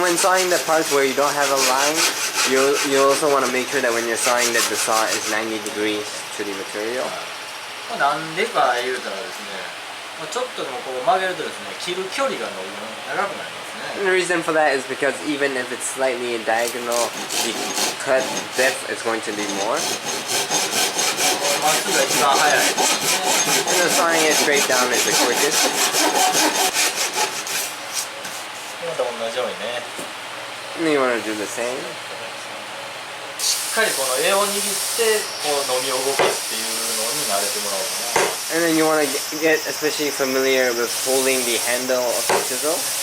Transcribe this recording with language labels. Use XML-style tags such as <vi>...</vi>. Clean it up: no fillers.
<en>And when sawing the parts where you don't have a line, you also want to make sure that when you're sawing that the saw is 90 degrees to the material.</en> <ja>なんでか言うたらですね、ちょっとでもこう曲げるとですね、切る距離が長くなりますね。</ja> <en>And the reason for that is because even if it's slightly diagonal, the cut depth is going to be more.</en> <ja>まっすぐが一番早いですね。</ja> <en>And the sawing it straight down is the quickest.</en> <ja>また同じようにね。</ja> <en>And then you want to do the same.</en> <ja>しっかりこの柄を握ってこうのみを動かすっていうのに慣れてもらおうかな。</ja> <en>And then you want to get especially familiar with holding the handle of the chisel.</en>